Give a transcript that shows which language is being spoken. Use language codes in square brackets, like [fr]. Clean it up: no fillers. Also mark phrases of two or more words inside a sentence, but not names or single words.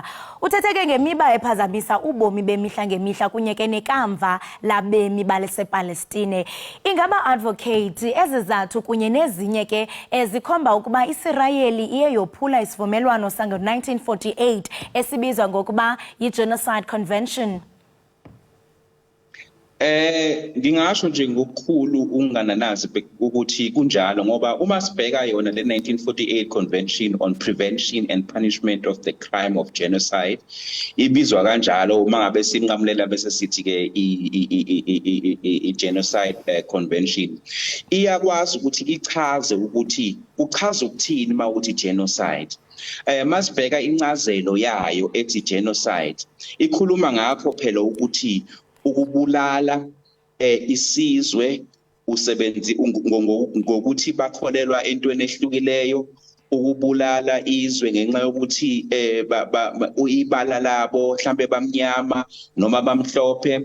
[xh] Uthetheke ngemiba ephazamisa ubomi bemihla ngemihla kunye ke nekamva labemi basePalestine. Ingaba advocate ezizathu kunye nezinye ke ezikhomba ukuba iSirayeli iye yophula isivumelwano sango-1948 esibizwa ngokuba [en] yi-Genocide Convention? [zu] Ngingasho nje ngokukhulu ungananazi ukuthi kunjalo ngoba uma sibheka yona le 1948 [en] Convention on Prevention and Punishment of the Crime of Genocide [zu] ibizwa kanjalo uma ngabe sinqamulela bese sithi ke [en] i-Genocide Convention [zu] iyakwazi ukuthi ichaze ukuthi uchaza ukuthini uma uthi genocide. Masibheka incazelo yayo ethi genocide ikhuluma ngakho phela ukuthi ukubulala isizwe usebenzi ngokuthi bakholelwa entweni ehlukileyo, ukubulala izwe ngenxa yokuthi ibala labo mhlambe bamnyama noma bamhlophe.